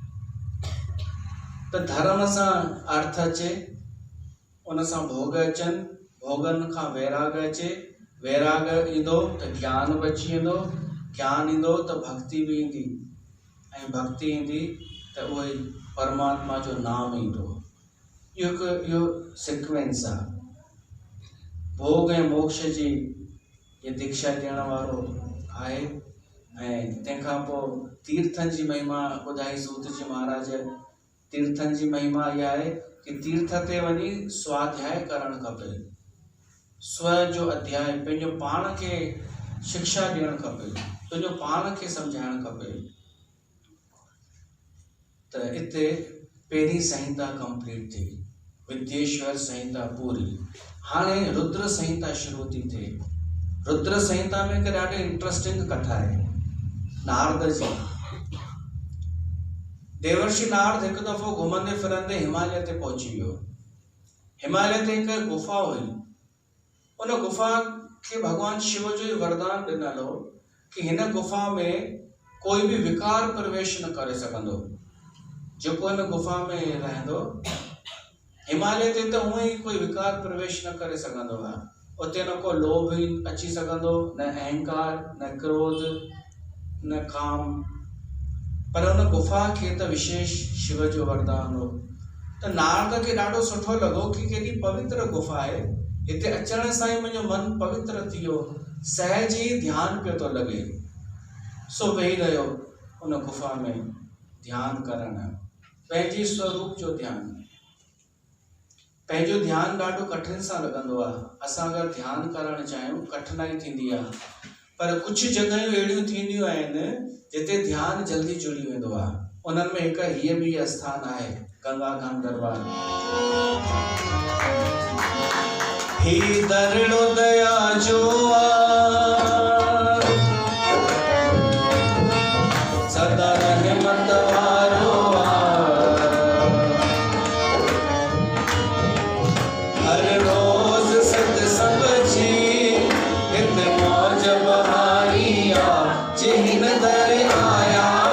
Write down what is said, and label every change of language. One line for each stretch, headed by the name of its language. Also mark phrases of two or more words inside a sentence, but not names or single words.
Sindhi: त धर्म सां अर्थ अचे, उन सां भोग अचनि, भोगनि खां वैराग अचे, वैराग ईंदो त ज्ञान बि अची वेंदो, ज्ञान ईंदो त भक्ति बि ईंदी, ऐं भक्ति ईंदी त उहो ई परमात्मा जो नाम ईंदो। इहो सीक्वेंस आहे। भोग ऐं मोक्ष जी ये दीक्षा ॾियण वारो आहे। ऐं तंहिंखां पोइ तीर्थनि जी महिमा ॿुधाई सूत जी महाराज। तीर्थनि जी महिमा इहा आहे कि तीर्थ ते वञी स्वाध्याय करणु खपे, स्व जो अध्याय, पंहिंजो पाण खे शिक्षा ॾियणु खपे, पंहिंजो पाण खे सम्झाइणु खपे। त हिते पहिरीं संहिता कंप्लीट थी, विद्येश्वर संहिता पूरी। हाणे रुद्र संहिता शुरू थी थिए। रुद्र संहिता में हिकु ॾाढी इंट्रस्टिंग कथा आहे नारद जी। देवर्षि नारद हिकु दफ़ो घुमंदे फिरंदे हिमालय ते पहुची वियो। हिमालय ते हिकु गुफ़ा हुई। उन गुफ़ा खे भगवान शिव जो ई वरदान ॾिनल हो कि हिन गुफ़ा में कोई बि विकार प्रवेश न करे सघंदो। जेको हिन गुफ़ा में रहंदो, हिमालय ते त हूअं ई कोई विकार प्रवेश न करे सघंदो आहे। उते न को लोभ अची सघंदो, न अहंकार, न क्रोध, न काम। पर उन गुफ़ा खे त विशेष शिव जो वरदान हो। त नारद खे ॾाढो सुठो लॻो कि केॾी पवित्र गुफ़ा आहे, हिते अचण सां ई मुंहिंजो मन पवित्र थी वियो, सहज ई ध्यानु पियो थो लॻे। सो वेही रहियो उन गुफ़ा में ध्यानु करणु, पंहिंजे स्वरूप जो ध्यानु। पंहिंजो ध्यानु ॾाढो कठिन सां लॻंदो आहे। असां अगरि ध्यानु करणु चाहियूं कठिनाई थींदी आहे। पर कुझु जॻहियूं अहिड़ियूं थींदियूं आहिनि जिते ध्यानु जल्दी जुड़ी वेंदो आहे। उन्हनि में हिकु हीअ बि आस्थान आहे गंगा धाम दरबार। ही दरिड़ो दया जो सदा रहमत वारो हर रोज सत्संग जी हित मौज बहारिया जिन दर आया